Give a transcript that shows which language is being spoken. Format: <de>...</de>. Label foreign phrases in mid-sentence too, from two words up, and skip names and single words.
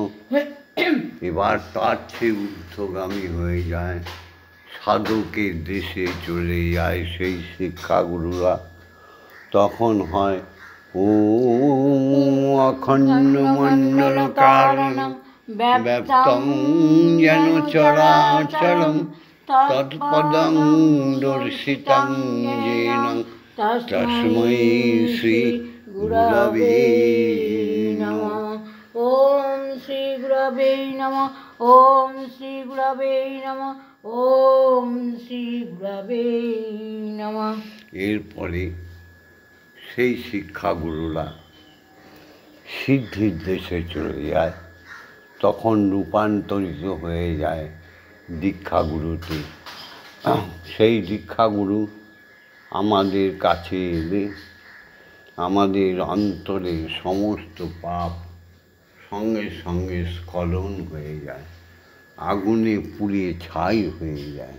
<bn>এবার তার চেয়ে ঊর্ধ্বগামী হয়ে যায়, সাধকের দেশে চলে যায় সেই শিক্ষাগুরুরা। তখন হয়</bn> <sa>ওম অখণ্ড মণ্ডল কারণম ব্যপ্তং যেন চরাচরম তৎপদং দর্শিতং येन তস্मै শ্রী গুরবে নমঃ। ওম শ্রী গুরবে নমঃ। ওম শ্রী গুরবে নমঃ। ওম শ্রী গুরবে নমঃ।</sa> <bn>এরপরে সেই শিক্ষাগুরুরা সিদ্ধির দেশে চলে যায়, তখন রূপান্তরিত হয়ে যায় দীক্ষাগুরুতে। সেই দীক্ষাগুরু আমাদের কাছে এলে আমাদের অন্তরে সমস্ত পাপ সঙ্গে সঙ্গে স্খলন হয়ে যায়, আগুনে পুড়িয়ে ছাই হয়ে যায়।</bn>